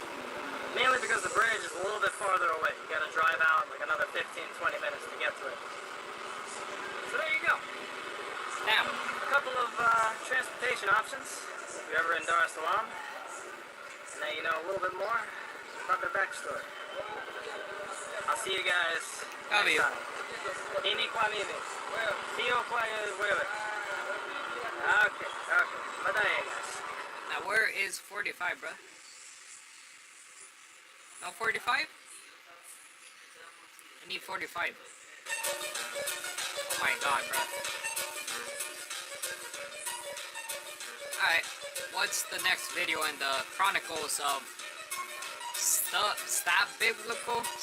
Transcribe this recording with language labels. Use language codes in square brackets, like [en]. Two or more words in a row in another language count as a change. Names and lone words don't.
[en] Mainly because the bridge is a little bit farther away. You gotta drive out like another 15-20 minutes to get to it. So there you go. Now, a couple of transportation options if you're ever in Dar es Salaam. And now you know a little bit more about their backstory. I'll see you guys next time. [sw] Ini kwa mimi. Sio kwa wewe. [en] Okay. Bye-bye, guys. Now where is 45, bro? No 45? I need 45. Oh my god, bro. Alright, what's the next video in the Chronicles of Stabbable?